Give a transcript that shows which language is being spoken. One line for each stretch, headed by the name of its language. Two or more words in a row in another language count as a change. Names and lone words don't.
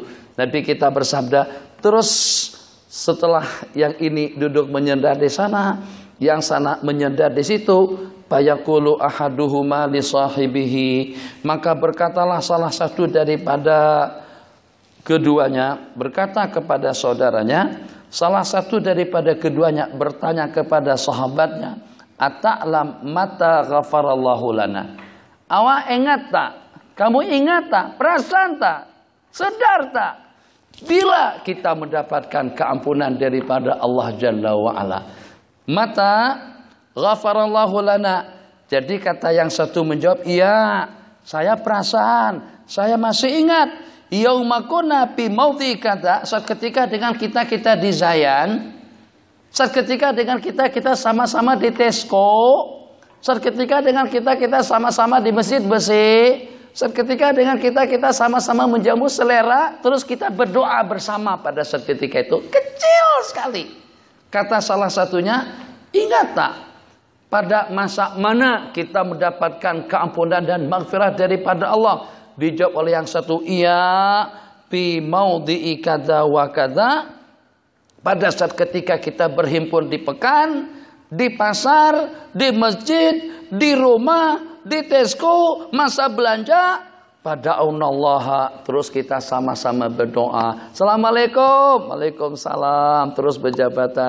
Malay: Nabi kita bersabda, terus setelah yang ini duduk menyandar di sana, yang sana menyandar di situ,
Arabic: فيقول أحدهما لصاحبه,
Malay: maka berkatalah salah satu daripada keduanya berkata kepada saudaranya, salah satu daripada keduanya bertanya kepada sahabatnya,
Arabic: أتعلم متى غفر الله لنا.
Malay: Awak ingat tak? Kamu ingat tak? Perasan tak? Sedar tak? Bila kita mendapatkan keampunan daripada
Arabic: الله جل وعلا. متى غفر الله لنا.
Malay: Jadi kata yang satu menjawab, iya, saya perasan, saya masih ingat.
Arabic: يوم كنا في موضع
Malay: kata, saat ketika dengan kita di Zayan, saat ketika dengan kita sama-sama di Tesco, saat ketika dengan kita sama-sama di Masjid Besi, saat ketika dengan kita sama-sama menjamu selera, terus kita berdoa bersama pada saat ketika itu. Kecil sekali. Kata salah satunya, ingat tak pada masa mana kita mendapatkan keampunan dan maghfirah daripada Allah? Dijawab oleh yang satu,
Arabic: iya, في موضع كذا وكذا,
Malay: pada saat ketika kita berhimpun di pekan, di pasar, di masjid, di rumah, di Tesco, masa belanja, pada Allah, terus kita sama-sama berdoa.
Arabic: السلام عليكم وعليكم السلام,
Malay: terus berjabatan.